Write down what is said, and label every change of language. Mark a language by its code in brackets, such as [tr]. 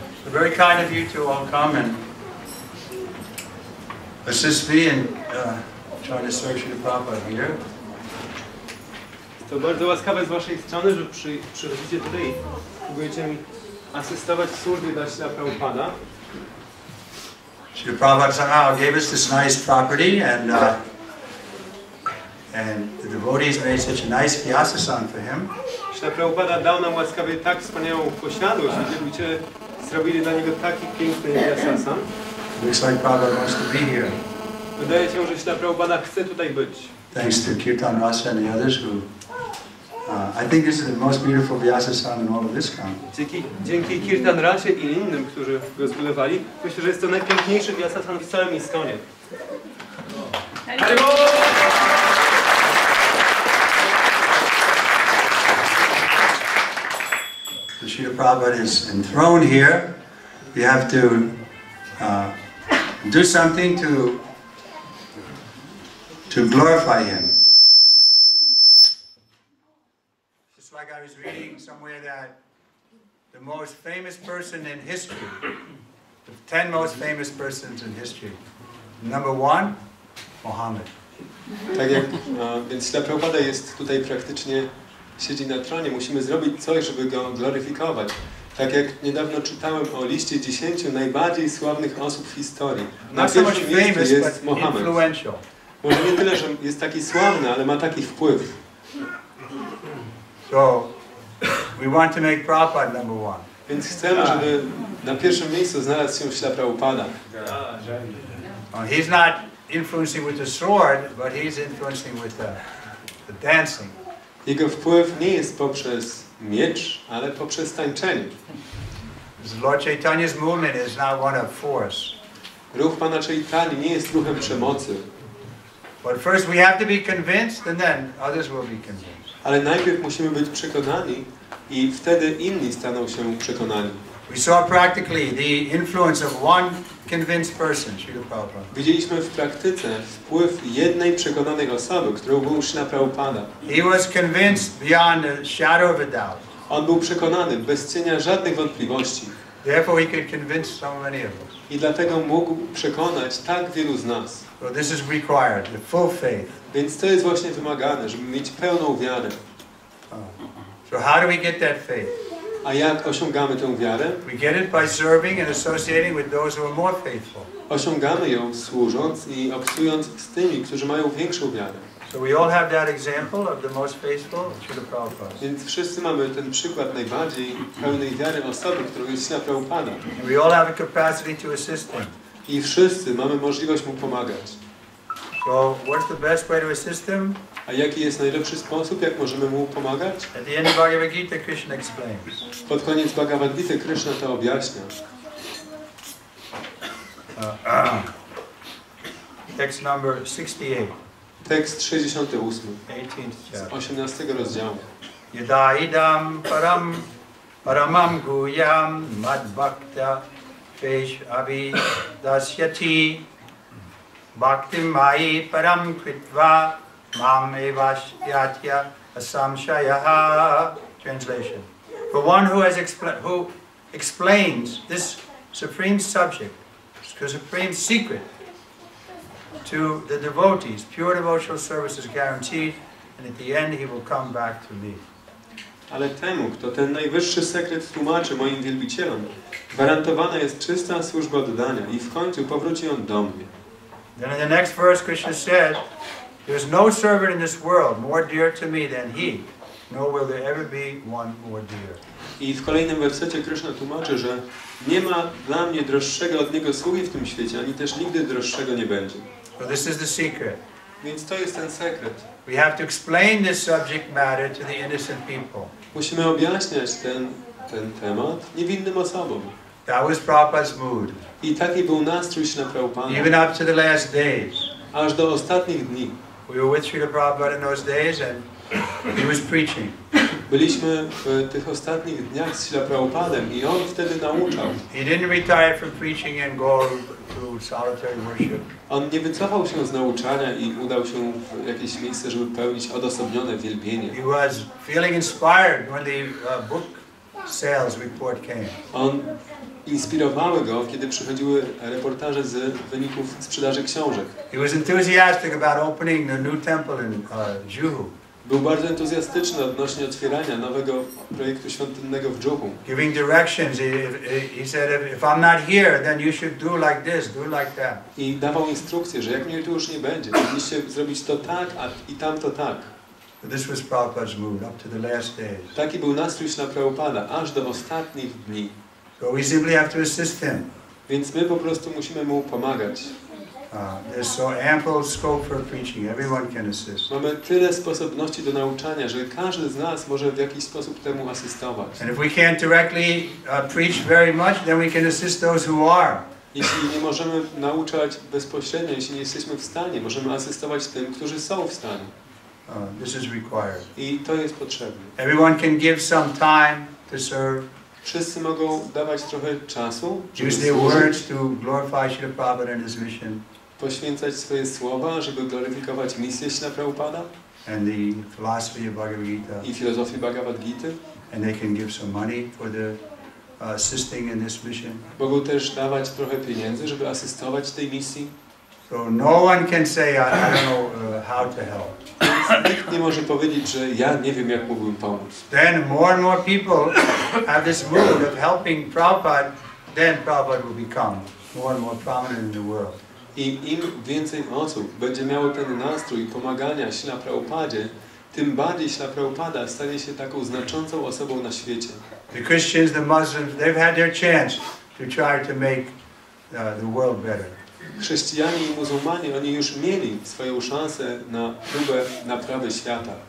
[en] very kind of you to all come and assist me in trying to search the Prabhupada here. [pl] To bardzo łaskawe z waszej strony, że przychodzicie tutaj i próbujecie mi asystować w służbie dla Śrila Prabhupada. [en] Śrila Prabhupada somehow gave us this nice property and the devotees made such a nice Vyasa for him. [pl] Śrila Prabhupada dał nam łaskawie tak wspaniałą posiadłość, że ludzie zrobili dla niego taki piękny Vyasa. [en] Looks like Prabhupada wants to be here. [pl] Wydaje się, że Śrila Prabhupada chce tutaj być. [en] Thanks to Kirtan Rasa and the others who I think this is the most beautiful Vyasa in all of this camp. [pl] Dzięki Kirtan Rasie i innym, którzy go zbudowali, myślę, że jest to najpiękniejszy Vyasa w całym Iskonie. [en] Srila Prabhupada is enthroned here. You have to do something to glorify him. Just like I was reading somewhere that the most famous person in history, the 10 most famous persons in history, number 1, Muhammad. [pl] Tak jak, więc Śrila Prabhupada jest tutaj praktycznie, siedzi na tronie, musimy zrobić coś, żeby go gloryfikować. Tak jak niedawno czytałem o liście 10 najbardziej sławnych osób w historii. Na pierwszym miejscu jest Mohamed. Może nie tyle, że jest taki sławny, ale ma taki wpływ. [en] So, we want to make Prabhupada number 1. [pl] Więc chcemy, żeby na pierwszym miejscu znalazł się Śrila Prabhupada. [en] He's not influencing with the sword, but he's influencing with the dancing. [pl] Jego wpływ nie jest poprzez miecz, ale poprzez tańczenie. [en] Lord Chaitanya's movement is not one of force. [pl] Ruch Pana Chaitanya nie jest ruchem przemocy. [en] But first we have to be convinced and then others will be convinced. [pl] Ale najpierw musimy być przekonani i wtedy inni staną się przekonani. [en] We saw practically the influence of one convinced person, Srila Prabhupada. [pl] Widzieliśmy w praktyce wpływ jednej przekonanej osoby, którą był Śrila Prabhupada. [en] He was convinced beyond a shadow of a doubt. [pl] On był przekonany bez cienia żadnych wątpliwości. [en] Therefore he could convince so many of us. [pl] I dlatego mógł przekonać tak wielu z nas. [en] So this is required, the full faith. [pl] Więc to jest właśnie wymagane, żeby mieć pełną wiarę. [en] So how do we get that faith? [pl] A jak osiągamy tę wiarę? [en] We get it by serving and associating with those who are more faithful. [pl] Osiągamy ją służąc i obcując z tymi, którzy mają większą wiarę. [en] So we all have that example of the most faithful, Srila Prabhupada. [pl] Więc wszyscy mamy ten przykład najbardziej pełnej wiary osoby, którą jest Śrila Prabhupada. [en] And we all have a capacity to assist him. [pl] I wszyscy mamy możliwość mu pomagać. [en] So what's the best way to assist him? [pl] A jaki jest najlepszy sposób, jak możemy mu pomagać? [en] At the end of Bhagavad Gita, Krishna explains. [pl] Pod koniec Bhagavad Gita Krishna to objaśnia. [en] Text number 68. [pl] Tekst 68. [en] 18th [pl] 18 rozdziału. [sa] Yada idam paramam guyam madbhakta pesh avidasyati bhaktim mai param kritva mam evasyatya asamshayaha. Translation. [en] For one who explains this supreme subject, the supreme secret, to the devotees, pure devotional service is guaranteed, and at the end he will come back to me. [pl] Ale temu, kto ten najwyższy sekret tłumaczy moim wielbicielom, gwarantowana jest czysta służba oddania i w końcu powróci on do mnie. [en] Then in the next verse Krishna said, there is no servant in this world more dear to me than he, nor will there ever be one more dear. [pl] I w kolejnym wersecie Krishna tłumaczy, że nie ma dla mnie droższego od niego sługi w tym świecie, ani też nigdy droższego nie będzie. [en] So this is the secret. [pl] Więc to jest ten sekret. [en] We have to explain this subject matter to the innocent people. [pl] Musimy objaśniać ten temat niewinnym osobom. [en] That was Prabhupada's mood. [pl] I taki był nastrój Śrila Prabhupada. [en] Even up to the last days. [pl] Aż do ostatnich dni. [en] We were with Srila Prabhupada in those days and he was preaching. [pl] Byliśmy w tych ostatnich dniach z Śrila Prabhupadem i on wtedy nauczał. [en] He didn't retire from preaching and go to solitary worship. [pl] On nie wycofał się z nauczania i udał się w jakieś miejsce, żeby pełnić odosobnione wielbienie. [en] He was feeling inspired when the book sales report came. [pl] On inspirowały go, kiedy przychodziły reportaże z wyników sprzedaży książek. [en] He was enthusiastic about opening the new temple in Juhu. [pl] Był bardzo entuzjastyczny odnośnie otwierania nowego projektu świątynnego w Juhu. [en] Giving directions. He said, if I'm not here, then you should do like this, do like that. [pl] I dawał instrukcje, że jak mnie tu już nie będzie, powinniście zrobić to tak, i tamto tak. [en] This was Prabhupada's mood up to the last days. [pl] Taki był nastrój Śrila Prabhupada, aż do ostatnich dni. [en] So we simply have to assist him. [pl] Więc my po prostu musimy mu pomagać. [en] There's so ample scope for preaching. Everyone can assist. [pl] Mamy tyle sposobności do nauczania, że każdy z nas może w jakiś sposób temu asystować. [en] And if we can't directly preach very much, then we can assist those who are. [pl] Jeśli nie możemy nauczać bezpośrednio, jeśli nie jesteśmy w stanie, możemy asystować tym, którzy są w stanie. [en] This is required. [pl] I to jest potrzebne. [en] Everyone can give some time to serve. [pl] Wszyscy mogą dawać trochę czasu, [en] Use their words to glorify Srila Prabhupada and his mission. [pl] Poświęcać swoje słowa, żeby gloryfikować misję Śrila Prabhupada [en] And the philosophy of Bhagavad Gita. [pl] I filozofię Bhagavad Gita. [en] And they can give some money for the assisting in this mission. [pl] Mogą też dawać trochę pieniędzy, żeby asystować tej misji. [en] So no one can say, I don't know how to help. [pl] Nikt nie może powiedzieć, że ja nie wiem, jak mógłbym pomóc. [en] Then more and more people have this mood of helping Prabhupada, then Prabhupada will become more and more prominent in the world. [pl] I im więcej osób będzie miało ten nastrój pomagania Śrila Prabhupadzie, tym bardziej Śrila Prabhupada stanie się taką znaczącą osobą na świecie. [en] The Christians, the Muslims, they've had their chance to try to make the world better. [pl] Chrześcijanie i muzułmanie, oni już mieli swoją szansę na próbę naprawy świata.